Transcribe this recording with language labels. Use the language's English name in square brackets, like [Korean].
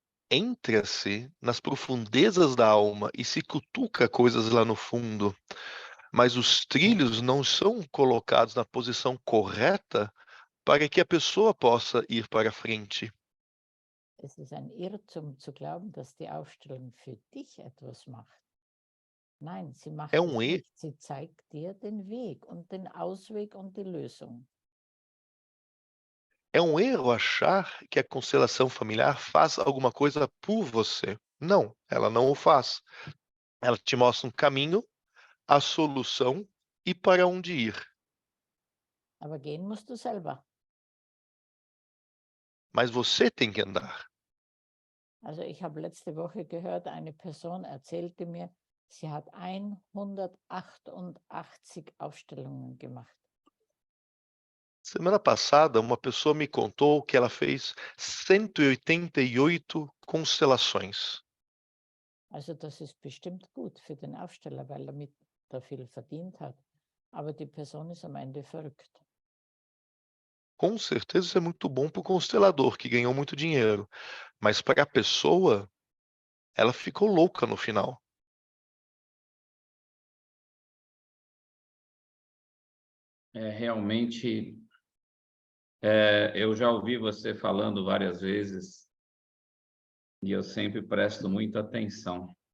[Portuguese] Entra-se nas profundezas da alma e se cutuca coisas lá no fundo, mas os trilhos não são colocados na posição correta para que a pessoa possa ir para frente. [German] Es ist ein Irrtum zu glauben, dass die Aufstellung für dich etwas macht. Nein, sie macht [Portuguese] É [German] es [Portuguese] um, [German] nicht. Sie zeigt dir den Weg und den Ausweg und die Lösung. [Portuguese] é um erro achar que a constelação familiar faz alguma coisa por você. Não, ela não o faz. Ela te mostra um caminho, a solução e para onde ir. [German] Aber gehen musst du selber. [Portuguese] Mas você tem que andar. [German] Also ich habe letzte Woche gehört, eine Person erzählte mir, sie hat 188 Aufstellungen gemacht. [Portuguese] Semana passada, uma pessoa me contou que ela fez 188 constelações. [German] Also das ist bestimmt gut für den Aufsteller, weil er viel verdient hat. Aber die Person ist am Ende verrückt. [Portuguese] Com certeza isso é muito bom para o constelador, que ganhou muito dinheiro. Mas para a pessoa, ela ficou louca no final. Realmente, eu já ouvi você falando várias vezes e eu sempre presto muita atenção.